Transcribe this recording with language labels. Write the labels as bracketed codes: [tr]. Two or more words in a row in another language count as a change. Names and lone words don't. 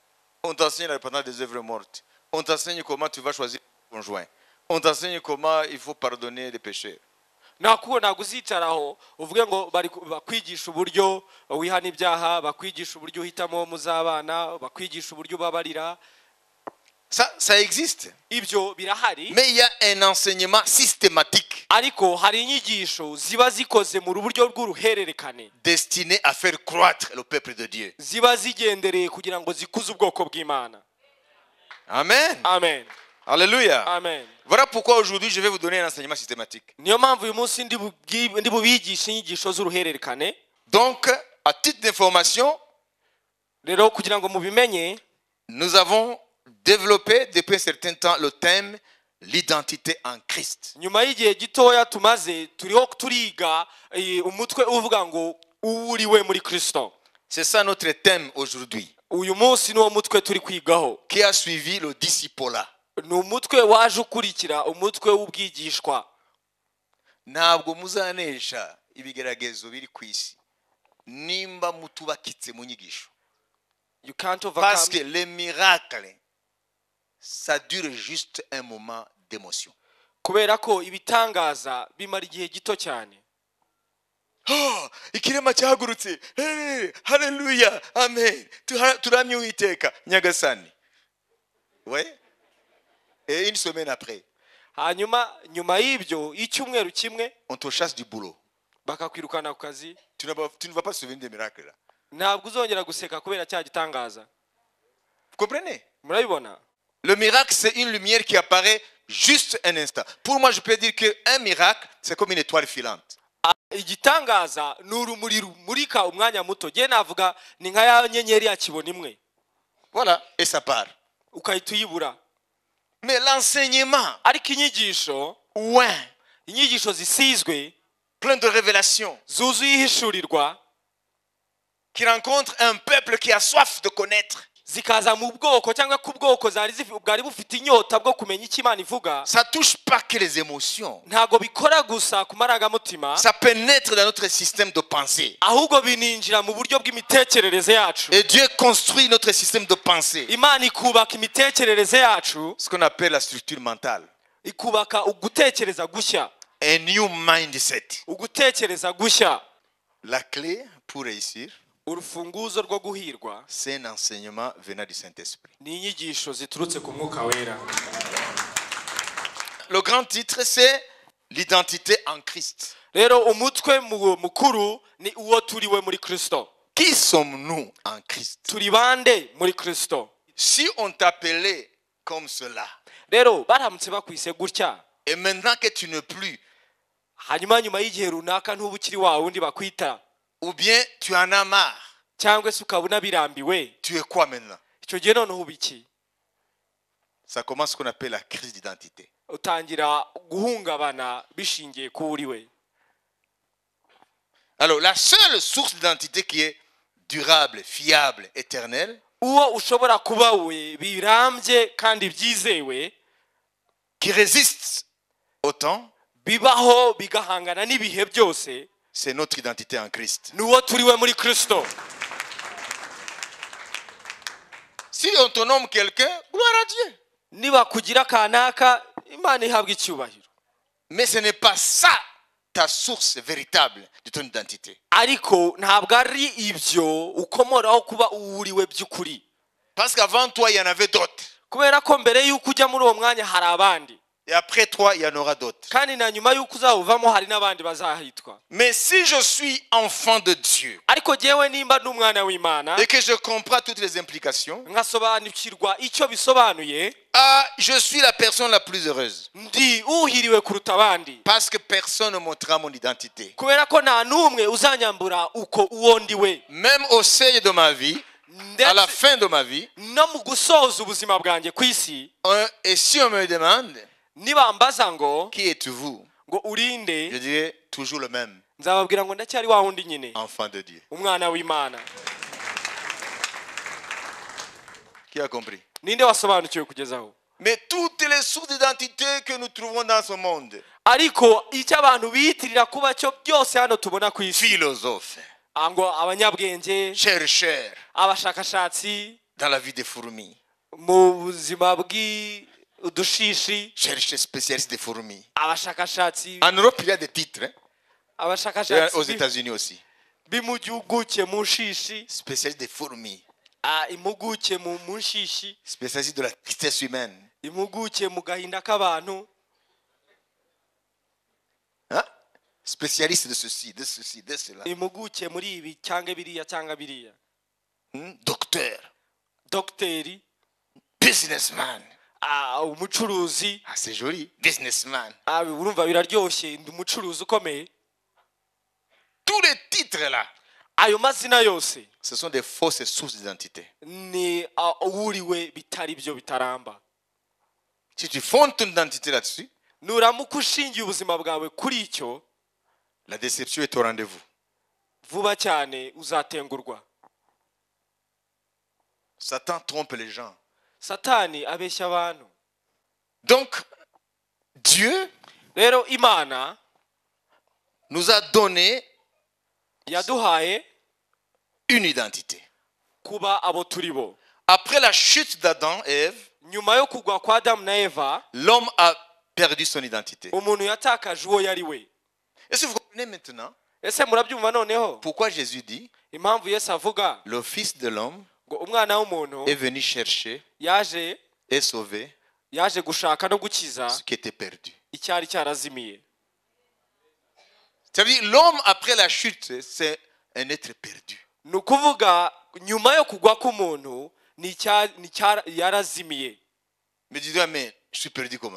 [fr] On t'enseigne la repentance des œuvres mortes. On t'enseigne comment tu vas choisir ton conjoint. On t'enseigne comment il faut pardonner les pécheurs. [rw] Ntabwo uzicaraho uvuge ngo bakwigisha uburyo wihana ibyaha, bakwigisha uburyo uhitamo muzabana, bakwigisha uburyo ubabarira. [fr] Ça existe. [rw] Ibyo birahari. [fr] Mais il y a un enseignement systématique. [rw] Ariko hari inyigisho ziba zikoze mu buryo bw'uruhererekane. [fr] Destiné à faire croître le peuple de Dieu. [rw] Ziba zigendereye kugira ngo zikuze ubwoko bw'Imana. Amen. Amen. [fr] Alléluia. Amen. Voilà pourquoi aujourd'hui je vais vous donner un enseignement systématique. [rw] Niyo mpamvu uyu munsi ndi bubigisha inyigisho z'uruhererekane. [fr] Donc, à titre d'information, [rw] rero kugira ngo mubimenye, [fr] nous avons développé depuis un certain temps le thème l'identité en Christ. [rw] Nyuma y'igihe gitoya tumaze turiho turiga umutwe uvuga ngo uriwe muri Kristo. [fr] C'est ça notre thème aujourd'hui. [rw] Uyu munsi niwo mutwe turi kwigaho. [fr] Qui a suivi le discipolat. [rw] Ni umutwe waje ukurikira umutwe w'ubwigishwa. Ntabwo muzanesha ibigeragezo biri ku isi nimba mutubakitse mu nyigisho. [en] You can't overcome. [fr] Parce que les miracles, ça dure juste un moment d'émotion. [rw] Kubera ko ibitangaza bimara igihe gito cyane. Ikirema cyahagurutse. Haleluya. Amen. Turamye Uwiteka Nyagasani. [fr] Ouais. Et une semaine après, [rw] nyuma y'ibyo icyumweru kimwe [fr] on te chasse du boulot. [rw] Bakakwirukana ku kazi. [fr] Tu ne vas pas te souvenir des miracles là. [rw] Ntabwo uzongera guseka kubera cya gitangaza. [fr] Vous comprenez? [rw] Murabibona? [fr] Le miracle, c'est une lumière qui apparaît juste un instant. Pour moi, je peux dire qu'un miracle, c'est comme une étoile filante. [rw] Igitangaza ni urumuri rumurika umwanya muto. Je navuga ni nka ya nyenyeri ya kibona imwe. [fr] Voilà, et ça part. [rw] Ukahita uyibura. [fr] Mais l'enseignement, [rw] ariko inyigisho, inyigisho zisizwe, [fr] plein de révélations, [rw] zuzuye ihishurirwa, [fr] qui rencontre un peuple qui a soif de connaître. [rw] Zikaza mu bwoko cyangwa ku bwoko bwari bufite inyota bwo kumenya icyo Imana ivuga. [fr] Ça touche pas que les émotions. [rw] Ntago bikora gusa ku marangamutima. [fr] Ça pénètre dans notre système de pensée. [rw] Ahubwo bininjira mu buryo bw'imitekerereze yacu. [fr] Et Dieu construit notre système de pensée. [rw] Imana ikubaka imitekerereze yacu. [fr] Ce qu'on appelle la structure mentale. [rw] Ikubaka ugutekereza gushya. [en] A new mindset. [rw] Ugutekereza gushya. [fr] La clé pour réussir, [rw] urufunguzo rwo guhirwa [fr] c'est un enseignement venant du Saint-Esprit. [rw] ni inyigisho ziturutse ku mwuka wera. [fr] Le grand titre, c'est l'identité en Christ. [rw] Rero umutwe mukuru ni uwo turiwe muri Kristo. [fr] Qui sommes-nous en Christ? [rw] Turi bande muri Kristo? [fr] Si on t'appelait comme cela, [rw] Rero baramutse bakwise gutya, [fr] et maintenant que tu n'es plus, [rw] hanyuma nyuma y'igihe runaka ntubukiri wa wundi bakwita, [fr] ou bien tu en as marre, [rw] cyangwa se ukabona birambiwe, [fr] tu es quoi maintenant? [rw] icyo gihe noneho ubiki? [fr] Ça commence ce qu'on appelle la crise d'identité. [rw] Utangira guhungabana bishingiye ku uriwe. [fr] Alors, la seule source d'identité qui est durable, fiable, éternelle, [rw] Uwo ushobora kuba we birambye kandi byizewe, [fr] qui résiste au temps, [rw] bibaho bigahangana n'ibihe byose, [fr] c'est notre identité en Christ. [rw] ni uwo turiwe muri Kristo. [fr] Si on te nomme quelqu'un, gloire à Dieu. [rw] Niba kugira kanaka, Imana ihabwa icyubahiro. [fr] Mais ce n'est pas ça ta source véritable de ton identité. [rw] Ariko ntabwo ari ibyo ukomoraho kuba uwuriwe by'ukuri. [fr] Parce qu'avant toi, il y en avait d'autres. [rw] Kubera ko mbere y'uko ujya muri uwo mwanya hari abandi, [fr] Et après toi, il y en aura d'autres. [rw] kandi na nyuma y'uko uzawuvamo hari n'abandi bazahitwa. [fr] Mais si je suis enfant de Dieu [rw] Ariko jyewe nimba n'umwana w'Imana [fr] et que je comprends toutes les implications, [rw] nkasobanukirwa icyo bisobanuye, [fr] je suis la personne la plus heureuse. [rw] ndi uhiriwe kuruta abandi. [fr] Parce que personne ne montrera mon identité. [rw] Kubera ko nta n'umwe uzanyambura uko uwo ndiwe. [fr] Même au seuil de ma vie, à la fin de ma vie, [rw] No mu gusoza ubuzima bwanjye ku isi, [fr] et si on me demande [rw] niba mbaza ngo [fr] qui êtes-vous, [rw] ngo urinde, [fr] je dirais toujours le même, [rw] nzababwira ngo ndacyari wa wundi nyine, [fr] enfant de Dieu. [rw] umwana w'Imana. [fr] Qui a compris? [rw] Ninde wasobanukiwe kugezaho? [fr] Mais toutes les sources d'identité que nous trouvons dans ce monde, [rw] Ariko icyo abantu biyitirira kuba cyo byose hano tubona ku isi, [fr] philosophes, [rw] ngo abanyabwenge, [fr] chercheurs, [rw] abashakashatsi [fr] dans la vie des fourmis, [rw] mu buzima bw'udushishi, [fr] chercheurs spécialistes des fourmis. [rw] abashakashatsi [fr] En Europe, il y a des titres, hein? Et aux [rw] abashakashatsi [fr] États-Unis aussi. [rw] b'impuguke mu nshishi, [fr] Spécialistes des fourmis, [rw] impuguke mu nshishi, [fr] spécialistes de la tristesse humaine. [rw] impuguke mu gahinda k'abantu, [fr] Hein? Spécialistes de ceci, de ceci, de cela. [rw] impuguke muri ibi cyangwa biriya cyangwa biriya, [fr] Docteur, [rw] dogiteri, [fr] businessman. [rw] umucuruzi. [fr] Ah, c'est joli. Businessman. [rw] Urumva biraryoshye, ndi umucuruzi ukomeye. [fr] Tous les titres là, [rw] Ayo mazina yose [fr] ce sont des fausses sources d'identité. [rw] ni uwuriwe bitari byo bitaramba. [fr] Si tu fondes ton identité là-dessus, [rw] Nuramuka ushingiye ubuzima bwawe kuri icyo, [fr] la déception est au rendez-vous. [rw] vuba cyane uzatengurwa. [fr] Satan trompe les gens. [rw] Satani abeshya abantu. [fr] Donc, Dieu [rw] Rero Imana [fr] nous a donné [rw] yaduhaye [fr] une identité. [rw] kuba abo turi bo. [fr] Après la chute d'Adam et Ève, [rw] Nyuma yo kugwa kwa Adamu na Eva, [fr] l'homme a perdu son identité. [rw] umuntu yatakaje uwo yari we. [fr] Est-ce que vous comprenez maintenant [rw] Ese murabyumva noneho [fr] pourquoi Jésus dit [rw] impamvu Yesu avuga [fr] le Fils de l'homme [rw] ngo umwana w'umuntu [fr] est venu chercher [rw] yaje [fr] et sauver [rw] gushaka no gukiza [fr] ce qui était perdu. [rw] icyari cyarazimiye. [fr] C'est-à-dire l'homme après la chute, c'est un être perdu. [rw] Ni ukuvuga nyuma yo kugwa k'umuntu yarazimiye. [fr] Mais dis-toi, mais je suis perdu comment?